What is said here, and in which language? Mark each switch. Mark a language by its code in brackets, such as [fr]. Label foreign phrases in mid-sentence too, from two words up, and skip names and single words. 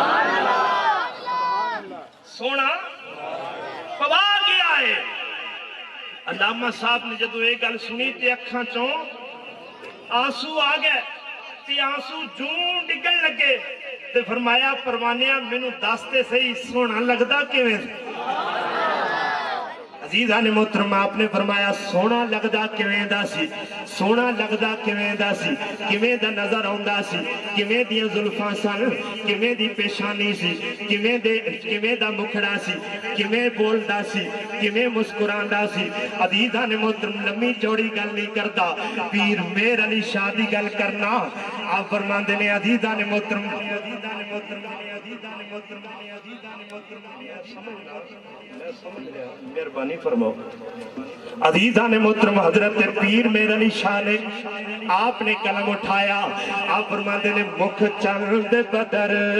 [pa] سونا پوا گیا ہے علامہ صاحب نے جدو ایک گل سنی تے اکھاں چوں آنسو آ گئے تے آنسو جون ڈگن لگے تے فرمایا پروانیاں مینوں دستے صحیح سونا لگدا کیویں عزیزان محترم آپ نے فرمایا سونا لگدا کیویں دا سی سونا لگدا کیویں دا سی کیویں دا نظر آوندا سی کیویں دیاں زلفاں سن کیویں دی پیشانی سی کیویں دا مکھڑا سی کیویں بولدا سی کیویں مسکراندا سی عزیزان محترم لمبی چوڑی گل نہیں کردا پیر مہر علی شاہ دی گل کرنا آپ فرماندے نے عزیزان محترم مہربانی فرماؤ عزیزان محترم حضرت پیر مہر علی شاہ نے آپ نے قلم اٹھایا آپ فرماتے نے مکھ چند بدر